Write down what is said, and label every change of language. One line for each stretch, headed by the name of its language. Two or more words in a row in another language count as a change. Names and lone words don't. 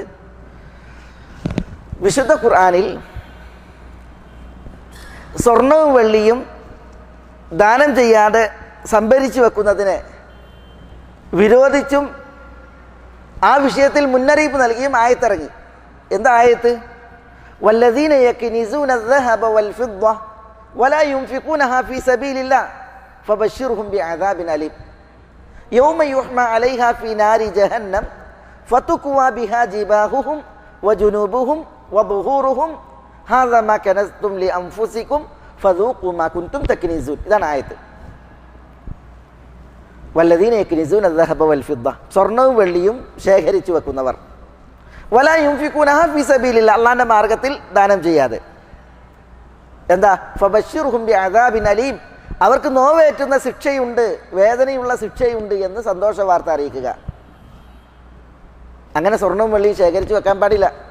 Malayalam: വിശുദ്ധ ഖുർആനിൽ സ്വർണവും വെള്ളിയും ദാനം ചെയ്യാതെ സംഭരിച്ചു വെക്കുന്നതിനെ വിരോധിച്ചും ആ വിഷയത്തിൽ മുന്നറിയിപ്പ് നൽകിയും ആയത്തിറങ്ങി. എന്താ ആയത്ത്?
Arabic: والذين يكنزون الذهب والفضة ولا ينفقونها في سبيل الله فبشرهم بعذاب أليم يوم يحمى عليها في نار جهنم فتكوى بها جباههم وجنوبهم وظهورهم هذا ما كنزتم لأنفسكم فذوقوا ما كنتم تكنزون.
Malayalam: ഇതാണ് ആയത്ത്.
Arabic: والذين يكنزون الذهب والفضة,
Malayalam: സ്വർണവും വെള്ളിയും ശേഖരിച്ചു വെക്കുന്നവർ.
Arabic: ولا ينفقونها في سبيل الله,
Malayalam: അള്ളാഹിൻ്റെ മാർഗത്തിൽ ദാനം ചെയ്യാതെ. എന്താ?
Arabic: فبشرهم بعذاب أليم,
Malayalam: അവർക്ക് നോവേറ്റുന്ന ശിക്ഷയുണ്ട്, വേദനയുള്ള ശിക്ഷയുണ്ട് എന്ന് സന്തോഷ വാർത്ത അറിയിക്കുക. അങ്ങനെ സ്വർണവും വെള്ളിയും ശേഖരിച്ച് വെക്കാൻ പാടില്ല.